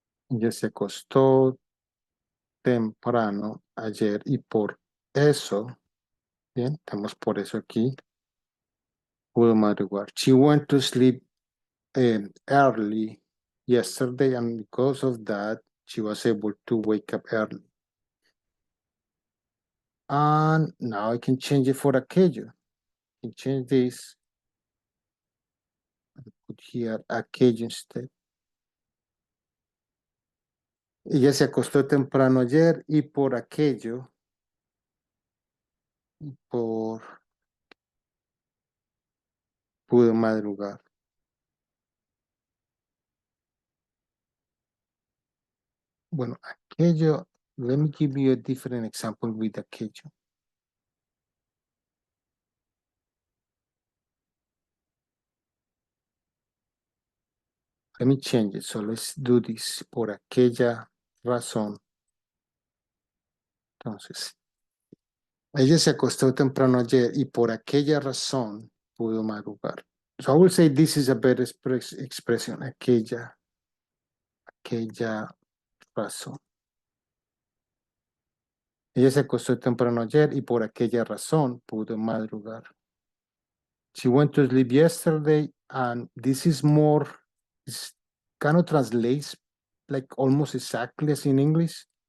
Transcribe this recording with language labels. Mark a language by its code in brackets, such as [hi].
[es] Ella se acostó temprano ayer y por eso, bien, tenemos por eso aquí, pudo madrugar. [en] She went to sleep early yesterday, and because of that, she was able to wake up early. And now I can change it for aquello. I can change this, put here aquello instead. [es] Ella se acostó temprano ayer y por aquello, pudo madrugar. Bueno, aquello, [en] let me give you a different example with aquello. Let me change it. So let's do this. [es] Por aquella razón. Entonces, ella se acostó temprano ayer y por aquella razón pudo madrugar. [en] So I will say this is a better expression. [es] Aquella razón. Ella se acostó temprano ayer y por aquella razón pudo madrugar. [en] She went to sleep yesterday, and this is more, it's kind of translates like almost exactly as in English.